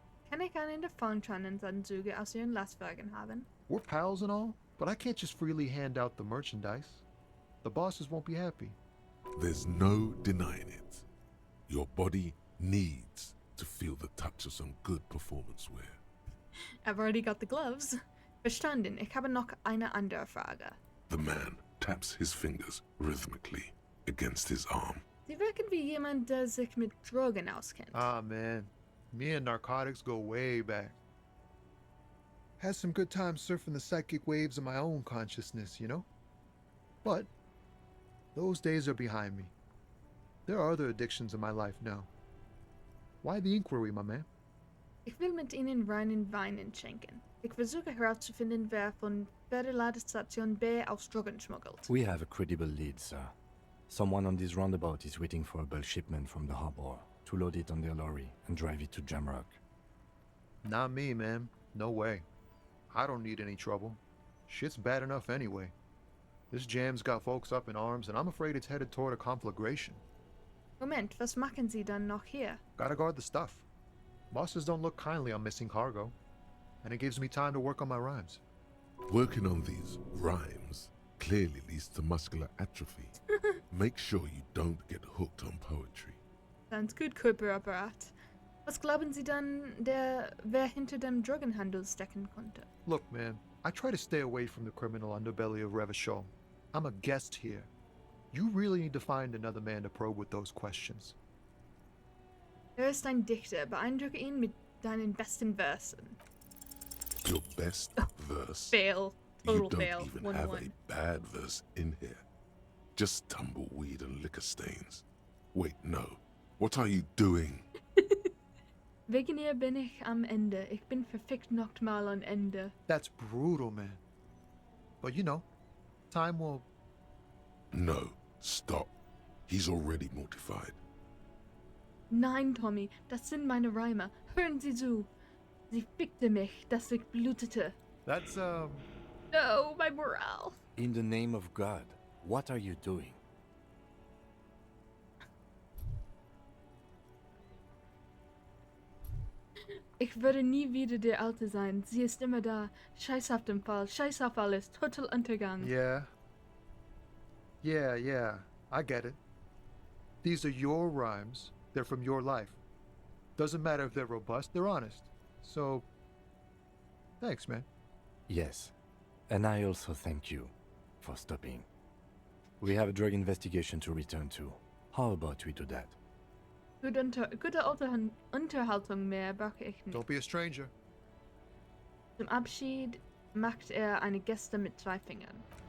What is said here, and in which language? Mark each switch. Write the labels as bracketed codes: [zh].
[de] Kann ich einen der Fahntranenzanzüge aus Ihren Lastwagen haben? [en] We're pals and all, but I can't just freely hand out the merchandise. The bosses won't be happy. There's no denying it. Your body needs to feel the touch of some good performance wear. I've already got the gloves. [de] Verstanden. Ich habe noch eine andere Frage. [en] The man taps his fingers rhythmically against his arm. [de] Sie wirken wie jemand, der sich mit Drogen auskennt. [en] Ah, man. Me and narcotics go way back. Had some good times surfing the psychic waves of my own consciousness, you know? But those days are behind me. There are other addictions in my life now. Why the inquiry, my man? [de] Ich will mit Ihnen reinen Weinen schenken. Ich versuche herauszufinden, wer von Verladestation B aus Drogen schmuggelt. [en] We have a credible lead, sir. Someone on this roundabout is waiting for a bulk shipment from the harbor to load it on their lorry and drive it to Jamrock. Not me, man. No way. I don't need any trouble. Shit's bad enough anyway. This jam's got folks up in arms, and I'm afraid it's headed toward a conflagration. [de] Moment, was machen Sie dann noch hier? [en] Gotta guard the stuff. Bosses don't look kindly on missing cargo, and it gives me time to work on my rhymes. Working on these rhymes clearly leads to muscular atrophy. Make sure you don't get hooked on poetry. Sounds good, Körperapparat. [de] Was glauben Sie dann, wer hinter dem Drogenhandel stecken konnte? [en] Look, man, I try to stay away from the criminal underbelly of Revachol. I'm a guest here. You really need to find another man to probe with those questions. [de] Ist ein Dichter. Beeindrucke ihn mit deinen besten Versen. [en] Your best verse. Fail. You Total don't fail. even 1-1. have a bad verse in here. Just tumbleweed and liquor stains. Wait, no. What are you doing? [de] Wegen ihr bin ich am Ende. Ich bin verfickt nochmal am Ende. [en] That's brutal, man. But you know, time will... No, stop. He's already mortified. [de] Nein, Tommy, das sind meine Reime. Hören Sie zu. Sie fickte mich, dass ich blutete. [en] That's, No, my morale. In the name of God, what are you doing? [de] Ich würde nie wieder der Alte sein. Sie ist immer da. Scheiß auf den Fall. Scheiß auf alles. Total Untergang. [en] Yeah. Yeah, I get it. These are your rhymes. They're from your life. Doesn't matter if they're robust, they're honest. So, thanks, man. Yes, and I also thank you for stopping. We have a drug investigation to return to. How about we do that? [de] Gute Unterhaltung mehr brauche ich nicht. [en] Don't be a stranger. [de] Zum Abschied macht eine Geste mit 2 Fingern.